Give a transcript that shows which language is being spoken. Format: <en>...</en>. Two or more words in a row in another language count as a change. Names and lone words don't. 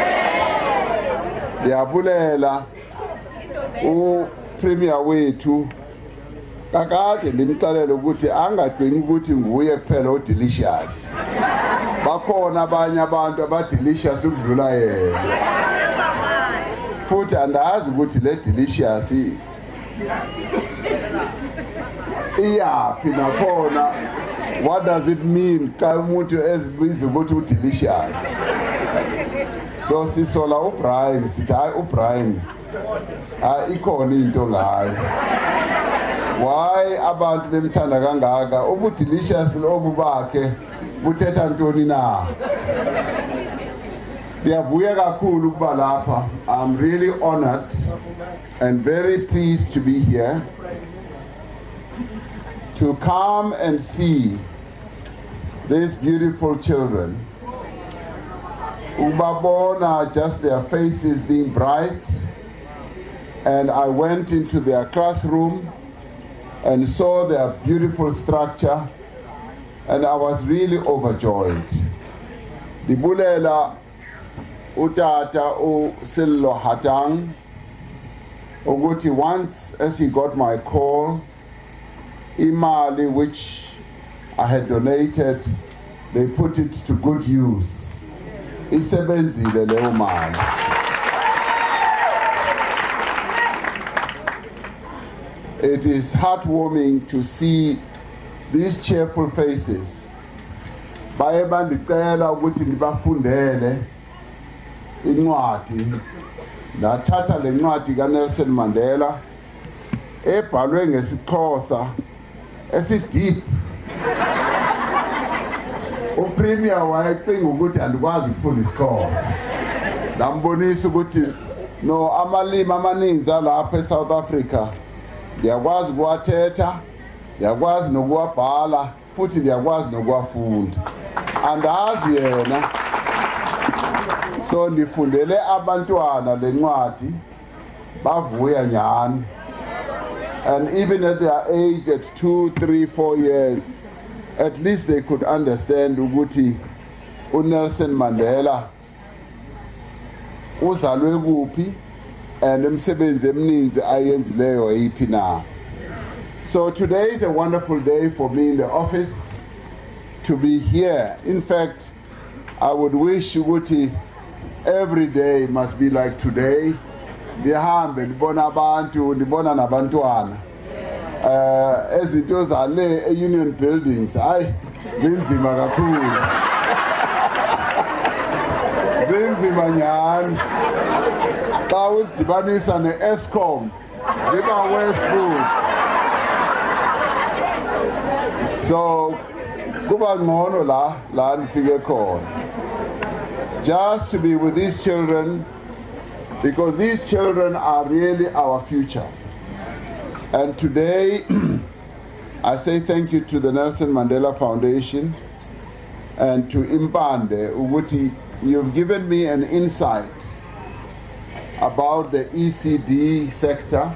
<xh>Ndiyabulela uPremier wethu kakade ndimxelele ukuthi angagcini ukuthi nguye kuphela udelicious. Bakhona abanye abantu abadelicious ukudlula yena. Futhi andazi ukuthi le delicious iyaphi nakhona.</xh> <en>What does it mean</en> <xh>xa umuntu ezibiza ukuthi udelicious? So sisola uBrian sithi hayi uBrian ikhona into ngayo. Why abantu bemthanda kangaka? Ubudelicious lobu bakhe buthetha ntoni na? Ndiyavuya kakhulu ukuba lapha.</xh> <en>I'm really honored and very pleased to be here to come and see these beautiful children. Ubabona, just their faces being bright. And I went into their classroom and saw their beautiful structure, and I was really overjoyed.</en> <xh>Ndibulela utata uSilo Hatang ukuthi</xh> <en>once as he got my call, imali which I had donated, they put it to good use.</en> <xh>Isebenzile leyo mali.</xh> <en>It is heartwarming to see these cheerful faces.</en> <xh>Baye bandicela ukuthi ndibafundele incwadi. Ndathatha le ncwadi kaNelson Mandela ebhalwe ngesiXhosa esideep. uPremier wayecinga ukuthi andikwazi ukufunda isiXhosa. Ndambonisa ukuthi no amalimi amaninzi alapha eSouth Africa ndiyakwazi ukuwathetha, ndiyakwazi nokuwabhala, futhi ndiyakwazi nokuwafunda. Andazi yena. So ndifundele abantwana le ncwadi bavuya nyani.</xh> <en>And even at their age, at 2, 3, 4 years, at least they could understand</en> <xh>ukuthi uNelson Mandela uzalwe kuphi</xh> <en>and</en> <xh>umsebenzi emininzi ayenzileyo yiphi na.</xh> <en>So today is a wonderful day for me in the office to be here. In fact, I would wish ukuthi every day must be like today.</en> <xh>Ndihambe ndibona abantu, ndibona nabantwana. Ezinto zale e-Union Buildings, hayi zinzima kakhulu. Zinzima nyani. Xa uzidibanisa ne-Eskom, ziba wasteful. So kuba ngcono la ndifike khona.</xh> <en>Just to be with these children, because these children are really our future. And today, I say thank you to the Nelson Mandela Foundation and to Impande, ukuthi you've given me an insight about the ECD sector.</en>